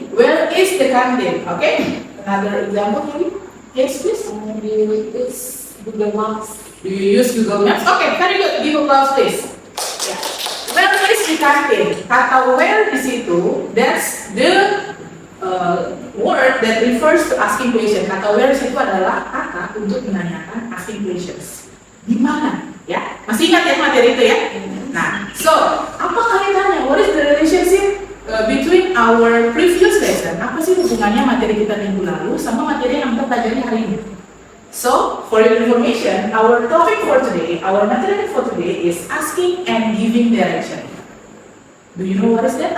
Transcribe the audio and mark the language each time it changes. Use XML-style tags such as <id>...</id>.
<en>Where is the canteen? Okay. Another example, maybe. Yes, please. Do you use Google Maps? Do you use Google Maps? Okay, very good. Give applause, please. Yeah. Where is the canteen?</en> <id>Kata where di situ,</id> <en>that's the word that refers to asking question.</en> <id>Kata where di situ adalah kata untuk menanyakan</id> <en>asking questions.</en> <id>Di mana? Ya, masih ingat ya materi itu ya? Nah, so apa kaitannya?</id> <en>What is the relationship between our previous lesson?</en> <id>Apa sih hubungannya materi kita minggu lalu sama materi yang kita pelajari hari ini?</id> <en>So, for your information, our topic for today, our material for today is asking and giving direction. Do you know what is that?</en>